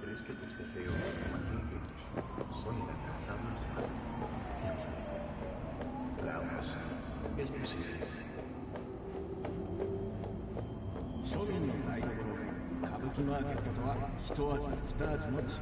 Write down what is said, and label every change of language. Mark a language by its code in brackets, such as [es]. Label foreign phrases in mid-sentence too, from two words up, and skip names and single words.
[es] tus deseos más íntimos son inalcanzables para ti. Veamos, es posible. [ja] 庶民の台所歌舞伎マーケットとは一味も二味も違います。